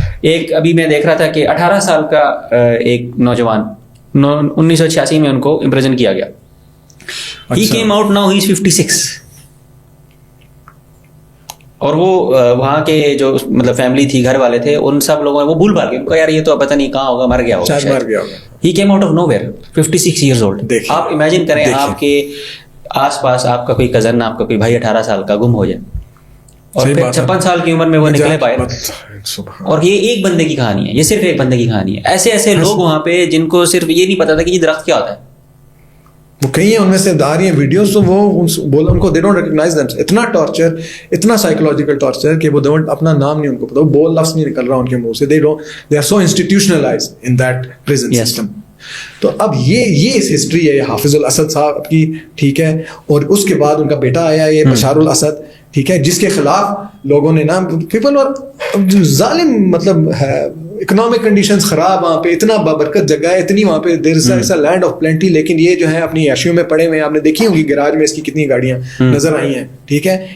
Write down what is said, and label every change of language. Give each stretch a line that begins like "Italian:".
Urdu: ایک ابھی میں دیکھ رہا تھا کہ 18 سال کا ایک نوجوان 1986 میں ان کو امپریزن کیا گیا.
English: He came out now, he is 56.
Urdu: اور وہ وہاں کے جو مطلب فیملی تھی, گھر والے تھے, ان سب لوگوں نے وہ بھول بھال گئے یار یہ تو پتہ نہیں کہاں ہوگا, مر گیا ہوگا.
English: He came out of nowhere, 56 years old.
Urdu: آپ امیجن کریں آپ کے آس پاس آپ کا کوئی کزن, آپ کا کوئی بھائی 18 سال کا گم ہو جائے اور پھر 56 سال کی عمر میں وہ نکلے پائے. اور یہ ایک بندے کی کہانی ہے, یہ صرف ایک بندے کی کہانی ہے. ایسے لوگ وہاں پہ جن کو صرف یہ نہیں پتا تھا کہ یہ درخت کیا ہوتا ہے. وہ کئی ہیں ان میں سے آ رہی ہیں ویڈیوز, تو وہ بول ان کو
English: they don't recognise them,
Urdu: اتنا ٹارچر, اتنا سائیکولوجیکل ٹارچر کہ وہ ڈونٹ, اپنا نام نہیں ان کو پتا, وہ بول لفظ نہیں نکل رہا ان کے منہ سے.
English: They are so institutionalised in that prison system.
Urdu: تو اب یہ اس ہسٹری ہے حافظ الاسد صاحب کی, ٹھیک ہے. اور اس کے بعد ان کا بیٹا آیا یہ بشار الاسد, ٹھیک ہے, جس کے خلاف لوگوں نے نا پیپل, اور ظالم مطلب ہے, اکنامک کنڈیشنز خراب, وہاں پہ اتنا بابرکت جگہ ہے, اتنی وہاں پہ
English: there is a land of plenty,
Urdu: لیکن یہ جو ہے اپنی عیشیوں میں پڑے ہوئے ہیں. آپ نے دیکھی ہوگی گراج میں اس کی کتنی گاڑیاں نظر آئی ہیں, ٹھیک ہے.